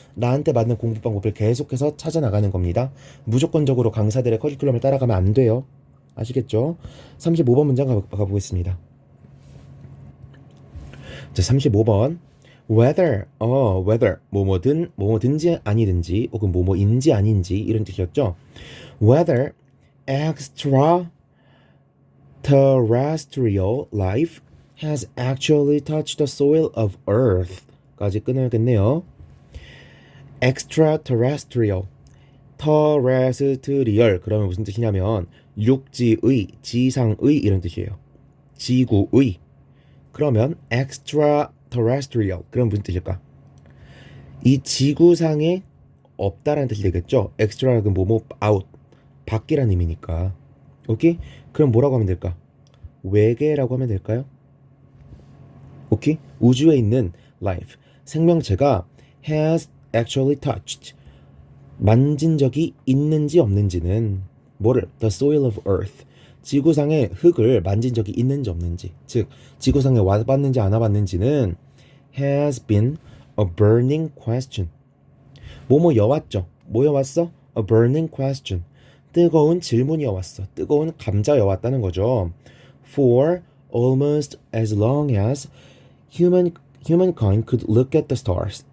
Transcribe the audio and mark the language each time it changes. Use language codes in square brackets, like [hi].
[ko] 나한테 맞는 공부 방법을 계속해서 찾아나가는 겁니다. 무조건적으로 강사들의 커리큘럼을 따라가면 안 돼요. 아시겠죠? 35번 문장 가보겠습니다. 자, 35번. whether, 뭐뭐든지 아니든지, 혹은 뭐뭐인지 아닌지, 이런 뜻이었죠. [en] whether extraterrestrial life has actually touched the soil of Earth [ko] 까지 끊어야겠네요. extraterrestrial, terrestrial 그러면 무슨 뜻이냐면 육지의, 지상의 이런 뜻이에요. 지구의. 그러면 extraterrestrial 그럼 무슨 뜻일까? 이 지구상에 없다라는 뜻이 되겠죠. extra는 뭐뭐 out, 밖이라는 의미니까. 오케이? 그럼 뭐라고 하면 될까? 외계라고 하면 될까요? 오케이? 우주에 있는 life, 생명체가 [en] has actually touched, [ko] 만진 적이 있는지 없는지는 뭐를? [en] the soil of earth, [ko] 지구상의 흙을 만진 적이 있는지 없는지, 즉 지구상에 와봤는지 안 와봤는지는 [en] has been a burning question. [ko] 뭐뭐 여왔죠? 뭐 여왔어? [en] a burning question. [ko] 뜨거운 질문이 여왔어. 뜨거운 감자 여왔다는 거죠. [en] For almost as long as humankind could look at the stars.